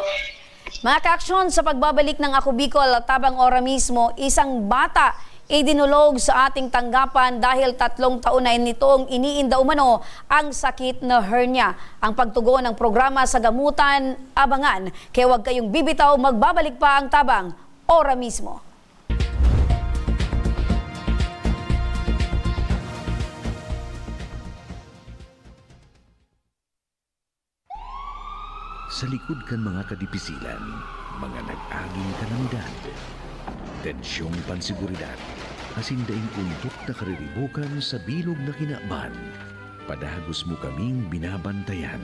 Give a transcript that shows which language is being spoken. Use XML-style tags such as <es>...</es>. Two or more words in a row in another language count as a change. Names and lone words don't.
<tl>Mga ka-aksyon, sa pagbabalik ng Ako Bicol, tabang ora mismo, isang bata idinulog sa ating tanggapan dahil 3 taon na nitong iniinda umano ang sakit na hernia. Ang pagtugon ng programa sa gamutan, abangan. Kaya huwag kayong bibitaw, magbabalik pa ang tabang ora mismo.</tl> <bik>Sa likod kan mga kadipisilan, mga nag-aging kalamidad, tensyong pansiguridad, asindaing untok na kariribukan sa bilog na kinaaban, padagos mo kaming binabantayan.</bik>